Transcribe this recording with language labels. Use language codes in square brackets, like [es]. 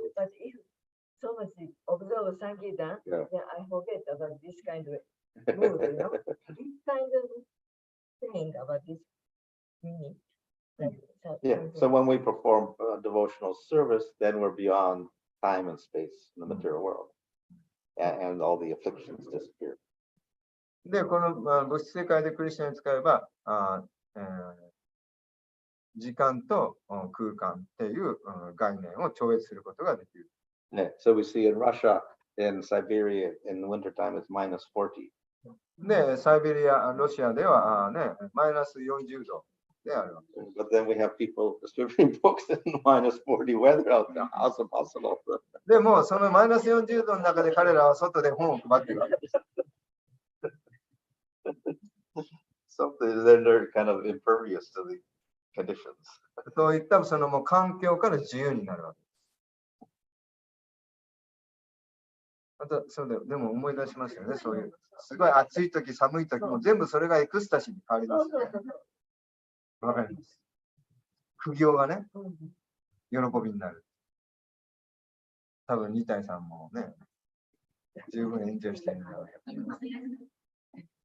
[en] But if so much observe Sankirtan, then I forget about this kind of mood, This kind of thing about this meaning. So when we perform devotional service, then we're beyond time and space in the material world, and all the afflictions disappear. [ja] で、この、物質世界でクリシュナに使えば、時間と空間っていう概念を超越することができる。 [en] So we see in Russia, in Siberia, in the wintertime, it's -40. [ja] で、サイベリア、ロシアではマイナス40度であるわけ。 [en] But then we have people distributing books in -40 weather out there. How's it possible? [ja] でも、そのマイナス40度の中で彼らは外で本を配っているわけです。 [en] Something they're kind of impervious to the conditions. [ja] そういったそのもう環境から自由になるわけです。あと、でも思い出しますよね。そういう、すごい暑い時、寒い時も全部それがエクスタシーに変わりますよね。わかります。苦行がね、喜びになる。多分、二体さんもね、十分エンジョイしてるんだろうけど。